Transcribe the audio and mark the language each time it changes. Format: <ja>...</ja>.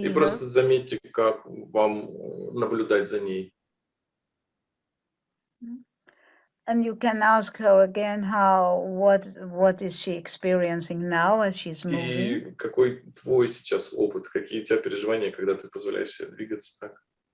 <ru>И</ru> <en>her.</en> <ru>просто заметьте, как вам наблюдать за ней.</ru> <en>And you can ask her again what is she experiencing now as she's moving.</en> <ru>И какой твой сейчас опыт, какие у тебя переживания, когда ты позволяешь себе двигаться так?</ru>